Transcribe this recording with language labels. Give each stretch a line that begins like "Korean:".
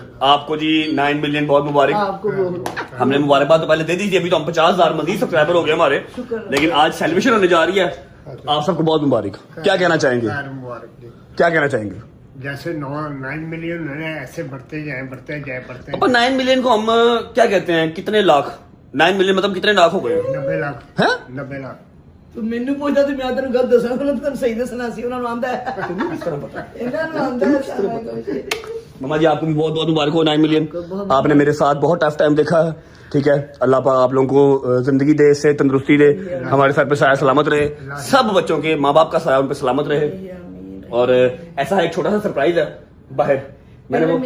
Hindi: आपको जी 9 मिलियन बहुत मुबारक। हमने मुबारकबाद तो पहले दे दी थी, अभी तो हम 50,000 मजीद सब्सक्राइबर हो गए हमारे, लेकिन आज सेलिब्रेशन होने जा रही है। आप सबको बहुत मुबारक। क्या कहना चाहेंगे? क्या कहना चाहेंगे? जैसे 9 मिलियन है ऐसे बढ़ते जाए 9 मिलियन को हम क्या कहते हैं, कितने लाख? 9 मिलियन मतलब कितने लाख हो गए? 90 लाख हैं? 90 लाख।
Punjabi: ਤੂੰ ਮੈਨੂੰ ਪੁੱਛਦਾ ਤੇ ਮੈਂ ਤੈਨੂੰ ਗੱਲ ਦੱਸਣਾ, ਉਹਨਾਂ ਨੂੰ ਸਹੀ ਦੱਸਣਾ ਸੀ, ਉਹਨਾਂ ਨੂੰ ਆਂਦਾ ਹੈ, ਇਹਨਾਂ ਨੂੰ ਆਂਦਾ ਹੈ ਸਾਰਾ ਕੁਝ।
Hindi: मम्मा जी आपको भी बहुत बहुत मुबारक हो 9 मिलियन। आपने मेरे साथ बहुत टफ टाइम देखा है। ठीक है, अल्लाह पाक आप लोगों को जिंदगी दे, से तंदुरुस्ती दे, हमारे सर पे साया सलामत रहे, सब बच्चों के माँ बाप का साया उन पे सलामत रहे। और ऐसा एक छोटा सा सरप्राइज है बाहर। मैंने